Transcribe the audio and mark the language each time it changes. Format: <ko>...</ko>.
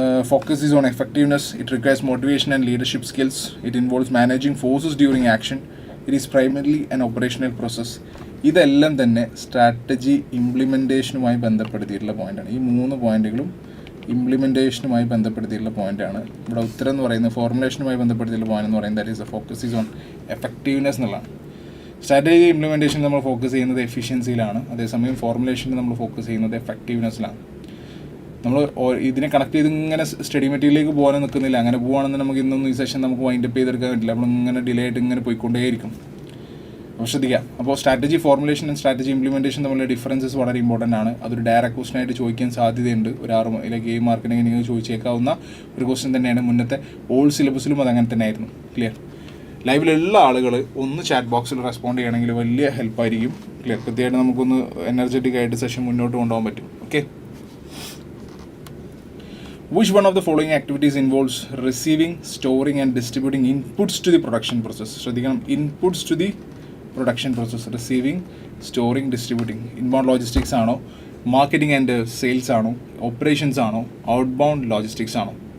<en>Focus is on effectiveness. It requires motivation and leadership skills. It involves managing forces during action. It is primarily an operational process.</en> <ml>ഇതെല്ലാം തന്നെ strategy ഇംപ്ലിമെൻറ്റേഷനുമായി ബന്ധപ്പെടുത്തിയിട്ടുള്ള പോയിൻ്റാണ്. ഈ 3 പോയിന്റുകളും ഇംപ്ലിമെൻറ്റേഷനുമായി ബന്ധപ്പെടുത്തിയിട്ടുള്ള പോയിൻ്റാണ്. ഇവിടെ ഉത്തരം എന്ന് പറയുന്നത് ഫോർമുലേഷനുമായി ബന്ധപ്പെടുത്തിയിട്ടുള്ള പോയിന്റ് എന്ന് പറയുന്നത്</ml> <en>that is the focus is on effectiveness</en> <ml>എന്നുള്ളതാണ്. സ്ട്രാറ്റജി ഇംപ്ലിമെൻറ്റേഷൻ നമ്മൾ ഫോക്കസ് ചെയ്യുന്നത് എഫിഷ്യൻസിയിലാണ്, അതേസമയം ഫോർമുലേഷനിൽ നമ്മൾ ഫോക്കസ് ചെയ്യുന്നത് എഫക്റ്റീവ്നെസ്സിലാണ്. നമ്മൾ ഇതിനെ കണക്ട് ചെയ്ത് ഇങ്ങനെ സ്റ്റഡി മെറ്റീരിയലിലേക്ക് പോകാൻ നിൽക്കുന്നില്ല. അങ്ങനെ പോകുകയാണെന്ന് നമുക്ക് ഇന്നൊന്നും ഈ സെഷൻ നമുക്ക് വൈൻഡപ്പ് ചെയ്തെടുക്കാൻ പറ്റില്ല. നമ്മളിങ്ങനെ ഡിലേ ആയിട്ട് ഇങ്ങനെ പോയിക്കൊണ്ടേയിരിക്കും. അപ്പോൾ ശ്രദ്ധിക്കുക. അപ്പോൾ strategy formulation and strategy implementation തമ്മിലുള്ള ഡിഫറൻസസ് വളരെ ഇമ്പോർട്ടൻ്റ് ആണ്. അതൊരു ഡയറക്റ്റ് ക്വസ്റ്റൻ ആയിട്ട് ചോദിക്കാൻ സാധ്യതയുണ്ട്. ഒരു 6 അല്ലെങ്കിൽ 7 മാർക്കിനെ നിങ്ങൾ ചോദിച്ചേക്കാവുന്ന ഒരു ക്വസ്റ്റൻ തന്നെയാണ്. മുന്നത്തെ ഓൾഡ് സിലബസിലും അത് അങ്ങനെ തന്നെ ആയിരുന്നു. ക്ലിയർ? ലൈവിലുള്ള ആളുകൾ ഒന്ന് ചാറ്റ് ബോക്സിൽ റെസ്പോണ്ട് ചെയ്യണമെങ്കിൽ വലിയ ഹെൽപ്പായിരിക്കും. ക്ലിയർ? കൃത്യമായിട്ട് നമുക്കൊന്ന് എനർജറ്റിക് ആയിട്ട് സെഷൻ മുന്നോട്ട് കൊണ്ടുപോകാൻ പറ്റും.</ml> <en>Okay, which one of the following activities involves receiving, storing and distributing inputs to the production process?</en> <ml>ശ്രദ്ധിക്കണം,</ml> <en>inputs to the production process. receiving, storing, distributing. inbound logistics</en> <ml>ആണോ,</ml> <en>marketing and sales ആണോ, operations ആണോ, outbound logistics ആണോ?</en>